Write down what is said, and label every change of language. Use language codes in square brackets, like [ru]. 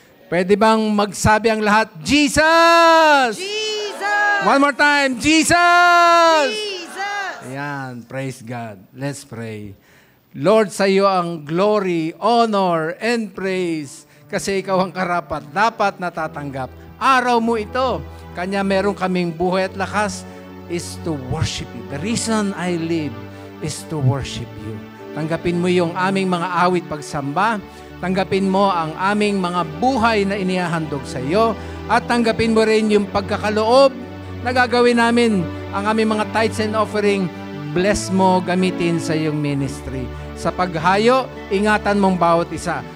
[tl] Pwede bang magsabi ang lahat, Jesus! Jesus! [en] One more time, Jesus! Jesus! Ayan, praise God. Let's pray. [tl] Lord, sa iyo ang glory, honor, and praise kasi ikaw ang karapat dapat natatanggap. Araw mo ito. Kanya meron kaming buhay at lakas [en] is to worship you. The reason I live is to worship you. [tl] Tanggapin mo yung aming mga awit pagsamba. Tanggapin mo ang aming mga buhay na inihahandog sa iyo. At tanggapin mo rin yung pagkakaloob na gagawin namin ang aming mga tithes and offering. Bless mo gamitin sa iyong ministry. Sa paghayo, ingatan mong bawat isa.